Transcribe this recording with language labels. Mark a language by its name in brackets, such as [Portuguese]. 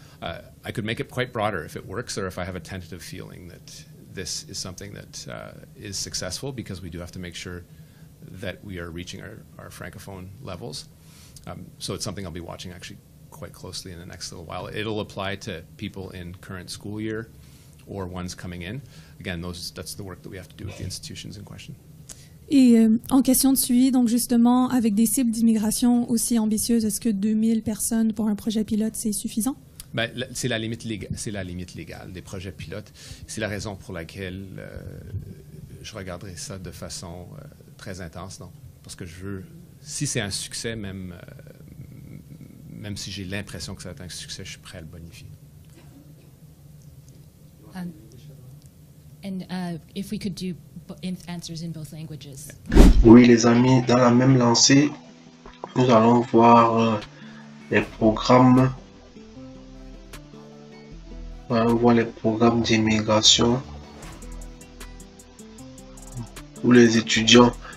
[English] I could make it quite broader if it works, or if I have a tentative feeling that this is something that is successful, because we do have to make sure that we are reaching our Francophone levels. So it's something I'll be watching actually quite closely in the next little while. It'll apply to people in current school year or ones coming in. Again, that's the work that we have to do with the institutions in question. [French] Et en question de suivi, donc justement, avec des cibles d'immigration aussi ambitieuses, est-ce que 2000 personnes pour un projet pilote, c'est suffisant? Ben, c'est la limite légale des projets pilotes. C'est la raison pour laquelle je regarderai ça de façon très intense, non? Parce que je veux, si c'est un succès, même si j'ai l'impression que ça va être un succès, je suis prêt à le bonifier. [English] If we could do answers in both languages. [French] Oui, les amis, dans la même lancée, nous allons voir les programmes. On voit les programmes d'immigration pour les étudiants.